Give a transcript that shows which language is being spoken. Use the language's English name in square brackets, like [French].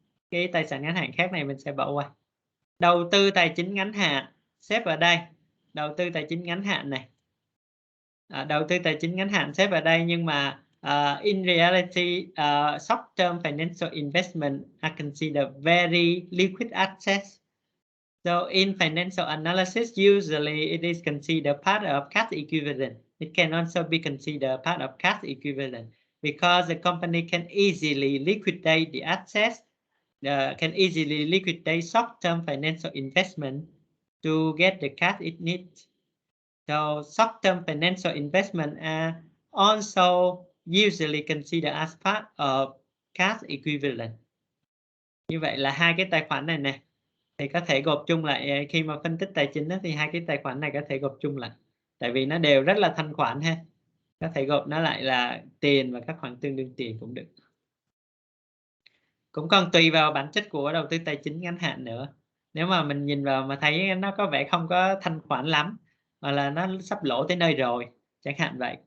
[Vietnamese] Cái tài sản ngắn hạn khác này mình sẽ bỏ qua. Đầu tư tài chính ngắn hạn xếp ở đây. Đầu tư tài chính ngắn hạn này. Đầu tư tài chính ngắn hạn xếp ở đây, nhưng mà in reality short-term financial investment are considered very liquid assets. [English] So in financial analysis, usually it is considered part of cash equivalent. It can also be considered part of cash equivalent because the company can easily liquidate the assets, can easily liquidate short-term financial investment to get the cash it needs. So short-term financial investment are also usually considered as part of cash equivalent. [Vietnamese] Như vậy là hai cái tài khoản này nè thì có thể gộp chung lại. Khi mà phân tích tài chính đó, thì hai cái tài khoản này có thể gộp chung lại, tại vì nó đều rất là thanh khoản ha. Có thể gộp nó lại là tiền và các khoản tương đương tiền cũng được. Cũng còn tùy vào bản chất của đầu tư tài chính ngắn hạn nữa. Nếu mà mình nhìn vào mà thấy nó có vẻ không có thanh khoản lắm, hoặc là nó sắp lỗ tới nơi rồi, chẳng hạn vậy.